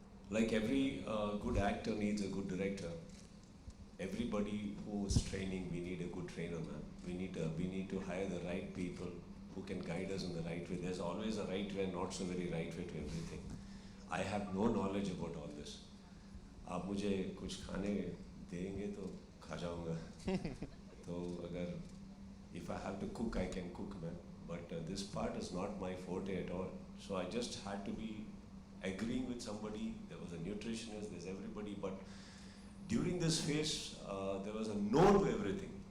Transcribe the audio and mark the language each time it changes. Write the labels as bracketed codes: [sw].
[en] Like every good actor needs a good director. Everybody who's training, we need a good trainer, ma'am. We need to hire the right people who can guide us in the right way. There's always a right way and not so very right way to everything. I have no knowledge about all this. [hi] आप मुझे कुछ खाने देंगे तो खा जाऊँगा. तो अगर [en] if I have to cook, I can cook, man. But this part is not my forte at all. So I just had to be agreeing with somebody. There was a nutritionist, there's everybody. But during this phase, there was a no to everything.